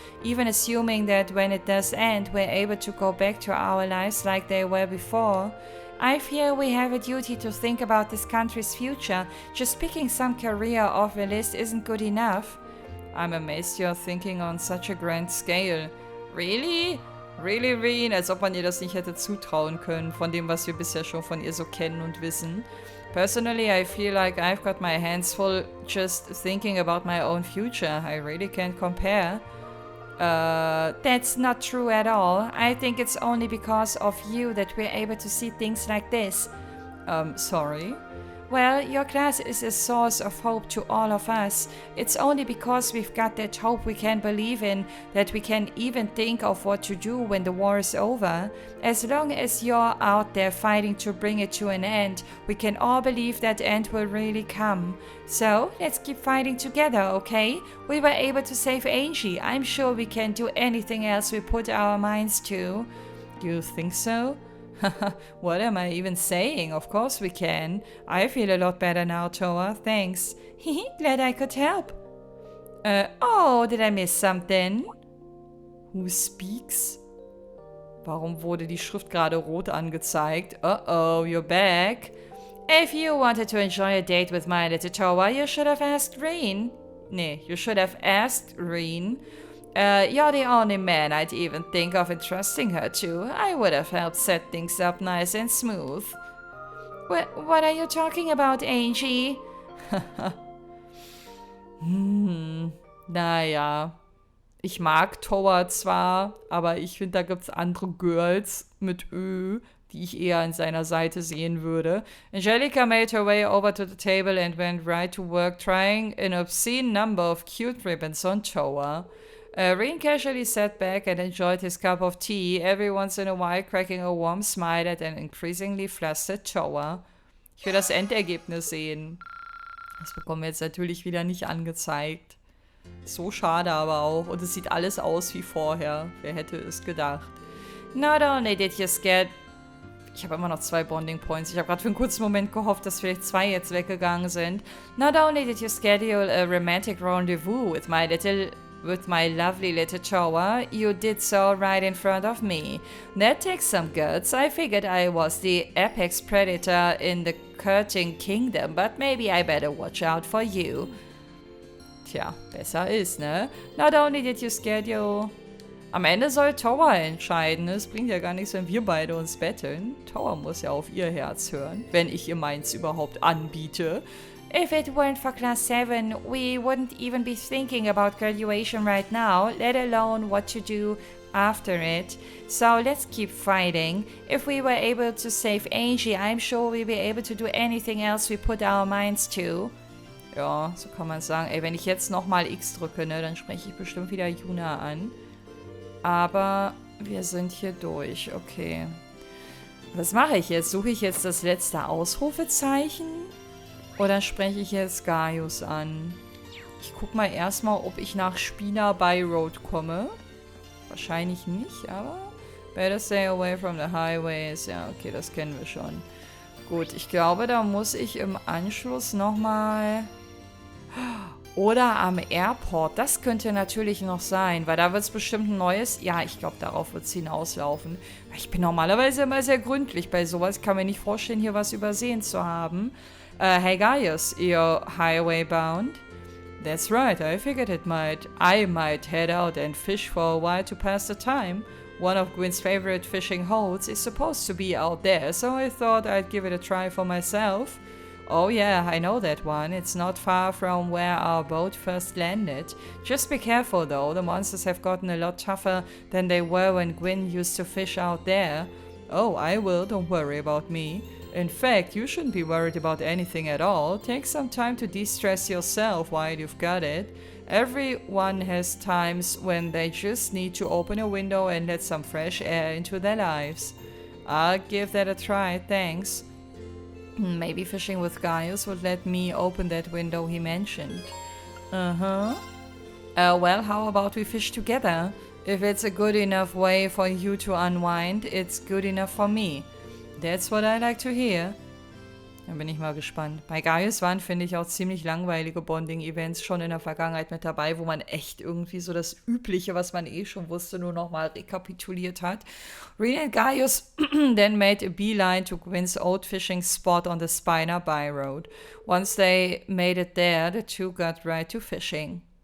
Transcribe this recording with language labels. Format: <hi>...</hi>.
<en>Even assuming that when it does end, we're able to go back to our lives like they were before. I feel we have a duty to think about this country's future. Just picking some career off a list isn't good enough. I'm amazed you're thinking on such a grand scale. Really? Really, Reen?</en> <de>Als ob man ihr das nicht hätte zutrauen können, von dem, was wir bisher schon von ihr so kennen und wissen.</de> <en>Personally, I feel like I've got my hands full just thinking about my own future. I really can't compare. That's not true at all. I think it's only because of you that we're able to see things like this. Sorry? Well, your class is a source of hope to all of us. It's only because we've got that hope we can believe in that we can even think of what to do when the war is over. As long as you're out there fighting to bring it to an end, we can all believe that end will really come. So, let's keep fighting together, okay? We were able to save Angie. I'm sure we can do anything else we put our minds to. You think so? What am I even saying? Of course we can. I feel a lot better now, Toa. Thanks. Glad I could help. Oh, did I miss something? Who speaks?</en> <de>Warum wurde die Schrift gerade rot angezeigt?</de> <en>Uh-oh, you're back. If you wanted to enjoy a date with my little Toa, you should have asked Reen. Nee, you should have asked Reen. You're the only man I'd even think of entrusting her to. I would have helped set things up nice and smooth. What are you talking about, Angie? Naja.</en> <de>Ich mag Toa zwar, aber ich finde, da gibt's andere Girls mit Ö, die ich eher an seiner Seite sehen würde.</de> <en>Angelica made her way over to the table and went right to work trying an obscene number of cute ribbons on Toa. Reen casually sat back and enjoyed his cup of tea, every once in a while cracking a warm smile at an increasingly flustered Toa.</en> <de>Ich will das Endergebnis sehen. Das bekommen wir jetzt natürlich wieder nicht angezeigt. So schade aber auch. Und es sieht alles aus wie vorher. Wer hätte es gedacht?</de> <en>Not only did you scare...</en> <de>Ich habe immer noch 2 Bonding Points. Ich habe gerade für einen kurzen Moment gehofft, dass vielleicht 2 jetzt weggegangen sind.</de> <en>Not only did you schedule a romantic rendezvous with my lovely little Toa, you did so right in front of me. That takes some guts. I figured I was the apex predator in the Curting Kingdom, but maybe I better watch out for you.</en> <de>Tja, besser ist, ne?</de> <en>Not only did you schedule...</en> <de>Am Ende soll Toa entscheiden. Es bringt ja gar nichts, wenn wir beide uns betteln. Toa muss ja auf ihr Herz hören, wenn ich ihr meins überhaupt anbiete.</de> <en>If it weren't for Class 7, we wouldn't even be thinking about graduation right now, let alone what to do after it. So let's keep fighting. If we were able to save Angie, I'm sure we'll be able to do anything else we put our minds to.</en> <de>Ja, so kann man sagen. Ey, wenn ich jetzt nochmal X drücke, ne, dann spreche ich bestimmt wieder Yuna an. Aber wir sind hier durch, okay. Was mache ich jetzt? Suche ich jetzt das letzte Ausrufezeichen? Oder spreche ich jetzt Gaius an? Ich guck mal erstmal, ob ich nach Spina by Road komme. Wahrscheinlich nicht, aber</de> <en>Better stay away from the highways.</en> <de>Ja, okay, das kennen wir schon. Gut, ich glaube, da muss ich im Anschluss nochmal... Oder am Airport. Das könnte natürlich noch sein, weil da wird es bestimmt ein neues... Ja, ich glaube, darauf wird es hinauslaufen. Ich bin normalerweise immer sehr gründlich bei sowas. Ich kann mir nicht vorstellen, hier was übersehen zu haben.</de> <en>Hey guys, you're highway bound? That's right, I figured I might head out and fish for a while to pass the time. One of Gwyn's favorite fishing holes is supposed to be out there, so I thought I'd give it a try for myself. Oh yeah, I know that one. It's not far from where our boat first landed. Just be careful though, the monsters have gotten a lot tougher than they were when Gwyn used to fish out there. Oh, I will, don't worry about me. In fact, you shouldn't be worried about anything at all. Take some time to de-stress yourself while you've got it. Everyone has times when they just need to open a window and let some fresh air into their lives. I'll give that a try, thanks. Maybe fishing with Gaius would let me open that window he mentioned. Well, how about we fish together? If it's a good enough way for you to unwind, it's good enough for me. That's what I like to hear.</en> <de>Da bin ich mal gespannt. Bei Gaius waren, finde ich, auch ziemlich langweilige Bonding-Events schon in der Vergangenheit mit dabei, wo man echt irgendwie so das Übliche, was man eh schon wusste, nur nochmal rekapituliert hat.</de> <en>Rena and Gaius then made a beeline to Gwyn's old fishing spot on the Spina By Road. Once they made it there, the two got right to fishing.</en>